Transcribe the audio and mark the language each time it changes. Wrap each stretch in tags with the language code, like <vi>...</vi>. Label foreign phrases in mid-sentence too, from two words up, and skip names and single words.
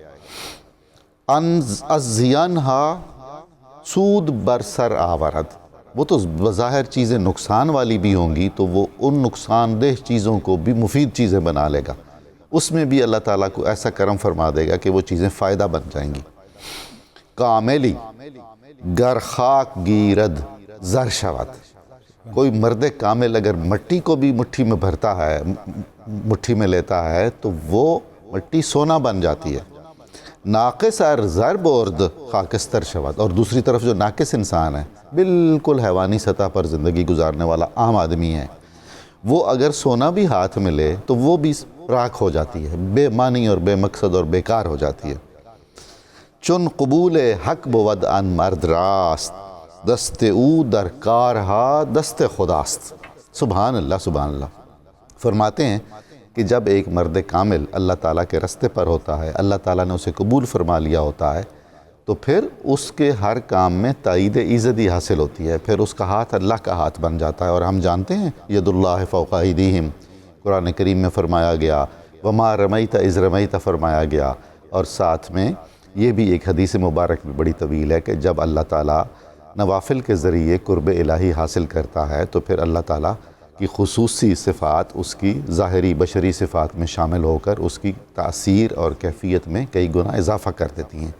<fa>ازینہا سود برسر آورد،</fa> <ur>وہ تو بظاہر چیزیں نقصان والی بھی ہوں گی تو وہ ان نقصان دہ چیزوں کو بھی مفید چیزیں بنا لے گا، اس میں بھی اللہ تعالیٰ کو ایسا کرم فرما دے گا کہ وہ چیزیں فائدہ بن جائیں گی۔</ur> <fa>کاملی گر خاک گیرد زر شود،</fa> <ur>کوئی مرد کامل اگر مٹی کو بھی مٹھی میں بھرتا ہے، مٹھی میں لیتا ہے تو وہ مٹی سونا بن جاتی ہے۔</ur> <fa>ناقص ار زر برد خاکستر شود،</fa> <ur>اور دوسری طرف جو ناقص انسان ہے، بالکل حیوانی سطح پر زندگی گزارنے والا عام آدمی ہے، وہ اگر سونا بھی ہاتھ میں لے تو وہ بھی راکھ ہو جاتی ہے، بے معنی اور بے مقصد اور بیکار ہو جاتی ہے۔</ur> <fa>چون قبول حق بود ان مرد راست، دست او در کارہا دست خداست۔</fa> <ar>سبحان اللہ سبحان اللہ۔</ar> <ur>فرماتے ہیں کہ جب ایک مرد کامل اللہ تعالیٰ کے رستے پر ہوتا ہے، اللہ تعالیٰ نے اسے قبول فرما لیا ہوتا ہے، تو پھر اس کے ہر کام میں تائید ایزدی حاصل ہوتی ہے، پھر اس کا ہاتھ اللہ کا ہاتھ بن جاتا ہے۔ اور ہم جانتے ہیں</ur> <ar>ید اللہ فوق ایدیہم،</ar> <ur>قرآن کریم میں فرمایا گیا،</ur> <ar>وما رمیت اذ رمیت</ar> <ur>فرمایا گیا، اور ساتھ میں یہ بھی ایک حدیث مبارک بھی بڑی طویل ہے کہ جب اللہ تعالیٰ نوافل کے ذریعے قرب الہی حاصل کرتا ہے تو پھر اللہ تعالیٰ کی خصوصی صفات اس کی ظاہری بشری صفات میں شامل ہو کر اس کی تاثیر اور کیفیت میں کئی گنا اضافہ کر دیتی ہیں۔</ur>